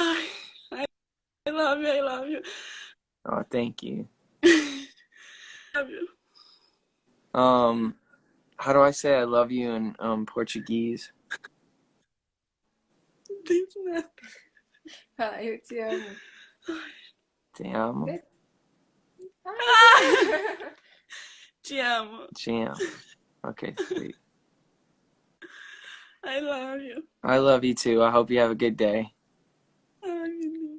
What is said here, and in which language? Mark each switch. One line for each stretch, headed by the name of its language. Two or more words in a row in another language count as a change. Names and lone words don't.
English: Ai, I love you. I love you. Oh, thank you. Love you. Um, how do I say I love you in Portuguese? Thank you.
Portuguese: Ah, eu te amo. Te amo. Te amo. Te amo.
English: Okay, sweet. I love you. I love you too. I hope you have a good day.
Portuguese: Ai, meu Deus.